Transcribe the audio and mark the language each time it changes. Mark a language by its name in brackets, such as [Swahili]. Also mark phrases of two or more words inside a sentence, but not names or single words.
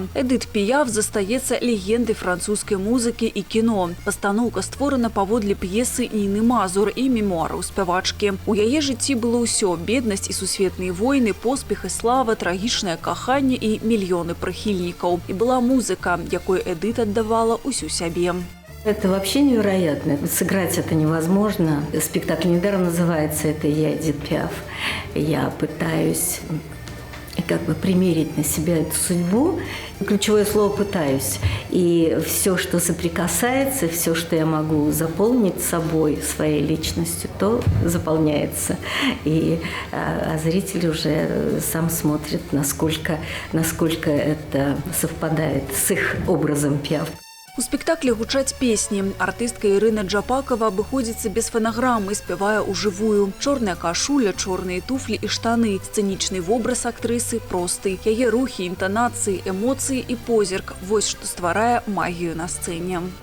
[Belarusian] Эдит Піаф застаецца легендай французскай музыкі і кіно. Пастаноўка створана паводле п'есы Ніны Мазур і мемуараў спявачкі. У яе жыцці было ўсё – беднасць і сусветныя войны, поспех і слава, трагічнае каханне і мільёны прыхільнікаў. І была музыка, якой Эдит аддавала ўсю сябе. [Russian] Это вообще невероятно. Сыграть это невозможно. Спектакль недаром называется «Это я, Эдит Пиаф». Я пытаюсь примерить на себя эту судьбу. Ключевое слово «пытаюсь». И все, что соприкасается, все, что я могу заполнить собой, своей личностью, то заполняется. А зритель уже сам смотрит, насколько это совпадает с их образом Пиаф. [Belarusian] У спектаклі гучаць песні. Артыстка Ірына Джапакова абыходзіцца без фанаграмы, спявае ўжывую. Чорная кашуля, чорныя туфлі і штаны. Сцэнічны вобраз актрысы просты. Яе рухі, інтанацыі, эмоцыі і позірк. Вось што стварае магію на сцэне.